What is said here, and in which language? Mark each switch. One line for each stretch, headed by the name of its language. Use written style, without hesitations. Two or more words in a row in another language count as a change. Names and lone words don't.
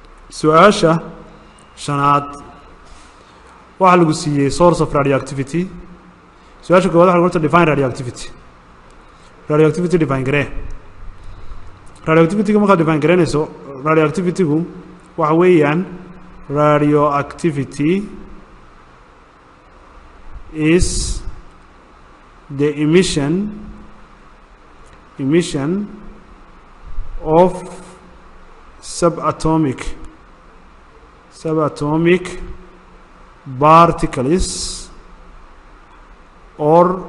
Somali: su-aasha shanaad waxa lagu siiyey
English: source of radioactivity
Somali: su-aasha koowaad waxa lagu qorta
English: define radioactivity
Somali: define garee radioactivity markaad define gareynayso radioactivity-gu waxa weeyaan radioactivity
English: is the emission of subatomic particles or